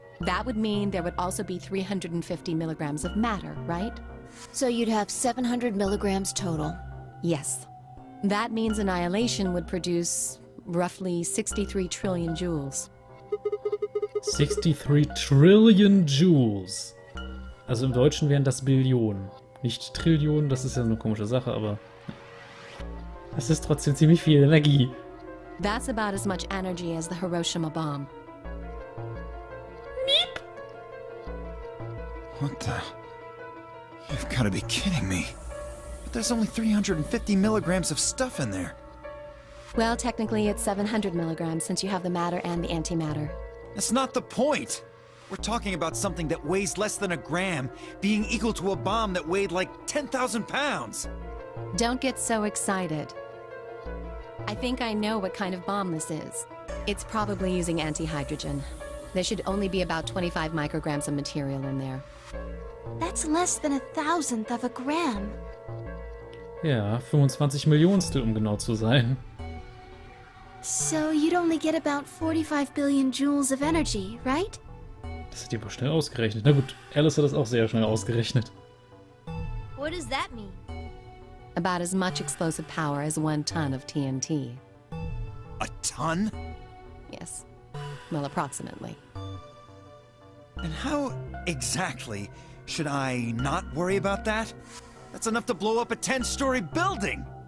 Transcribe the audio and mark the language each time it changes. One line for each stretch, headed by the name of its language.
English: That would mean there would also be 350 milligrams of matter, right? So you'd have 700 milligrams total. Yes. That means annihilation would produce roughly 63 trillion joules. 63 Trillion Joules.
German: Also im Deutschen wären das Billionen. Nicht Trillionen, das ist ja so eine komische Sache, aber es ist trotzdem ziemlich viel Energie.
English: That's about as much energy as the Hiroshima bomb. What the? You've got to be kidding me. But there's only 350 milligrams of stuff in there. Well, technically it's 700 milligrams since you have the matter and the antimatter. That's not the point. We're talking about something that weighs less than a gram being equal to a bomb that weighed like 10,000 pounds. Don't get so excited. I think I know what kind of bomb this is. It's probably using antihydrogen. There should only be about 25 micrograms of material in there. That's less than 1,000th of a gram.
German: Ja, 25 Millionstel, um genau zu sein.
English: So you'd only get about 45 billion joules of energy, right?
German: Das hat die aber schnell ausgerechnet. Na gut, Alice hat das auch sehr schnell ausgerechnet.
English: What does that mean? About as much explosive power as 1 ton of TNT. A ton? Yes. Well, approximately. And how exactly should I not worry about that? That's enough to blow up a 10-story building!